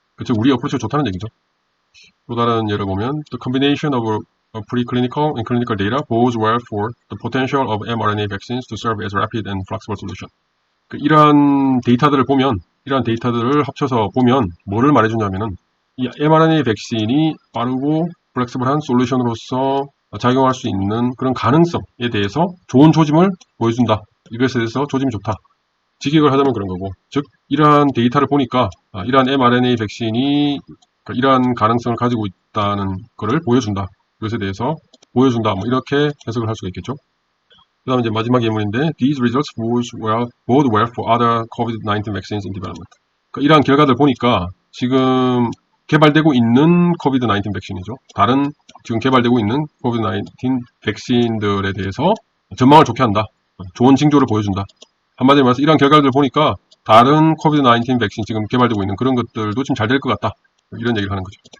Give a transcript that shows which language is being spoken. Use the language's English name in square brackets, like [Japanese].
[Korean] 즉 우리의 어프로치가 좋다는 얘기죠. [English] 또 다른 예를 보면 The combination of preclinical and clinical data bodes well for the potential of mRNA vaccines to serve as rapid and flexible solution. [Korean] 이러한 데이터들을 합쳐서 보면 뭐를 말해주냐면은 이 mRNA 백신이 빠르고 플렉스블한 솔루션으로서 작용할 수 있는 그런 가능성에 대해서 좋은 조짐을 보여준다. 이것에 대해서 조짐이 좋다. 직역을 하자면 그런 거고, 즉 이러한 데이터를 보니까 이러한 mRNA 백신이 이러한 가능성을 가지고 있다는 것을 보여준다. 이것에 대해서 보여준다. 뭐 이렇게 해석을 할 수가 있겠죠. 그 다음에 이제 마지막 예문인데 [English] These results bode well for other COVID-19 vaccines in development. [Korean] 이러한 결과들 보니까 지금 개발되고 있는 코비드-19 백신이죠. 다른 지금 개발되고 있는 코비드-19 백신들에 대해서 전망을 좋게 한다. 좋은 징조를 보여준다. 한마디로 말해서 이런 결과를 보니까 다른 코비드-19 백신 지금 개발되고 있는 그런 것들도 지금 잘 될 것 같다. 이런 얘기를 하는 거죠.